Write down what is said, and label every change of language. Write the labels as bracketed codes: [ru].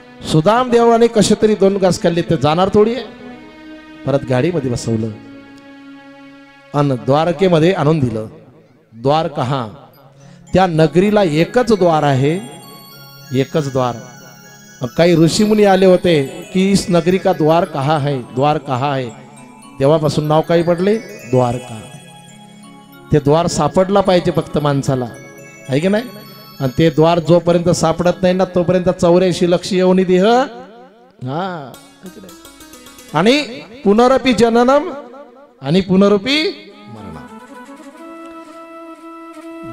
[mr] सुदाम देवाने कसे तरी 2 घास खाल्ले, ते जाणार थोडी आहे. परत गाडीमध्ये बसवलं. आणि द्वारकेमध्ये आणून दिलं. [hi] द्वार कहा? [mr] त्या नगरीला एकच द्वार आहे, एकच द्वार. काही ऋषीमुनी आले होते की [hi] इस नगरी का द्वार कहा है, [mr] द्वार कहा है. तेव्हापासून नाव काही पडले द्वारका. ते द्वार सापडला पाहिजे फक्त माणसाला, आहे की नाही. आणि ते द्वार जोपर्यंत सापडत नाही ना तोपर्यंत 84 लक्ष येऊन देह. हा, आणि [sa] पुनरपी जननम [mr] आणि पुनरपी मरण.